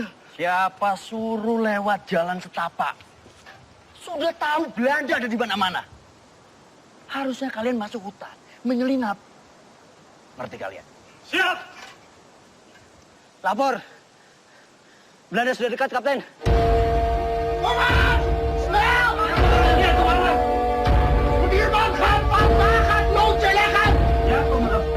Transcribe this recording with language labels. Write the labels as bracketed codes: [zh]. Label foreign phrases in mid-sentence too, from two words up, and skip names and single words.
[id] Siapa suruh lewat jalan setapak? Sudah tahu Belanda ada di mana-mana. Harusnya kalian masuk hutan, menyelinap. Ngerti kalian? Siap! Lapor. Belanda sudah dekat, Kapten. [nl] Koman! Snel! Ja, koman! Stuurman, gaan, gaan, loodje leggen! Ja, koman.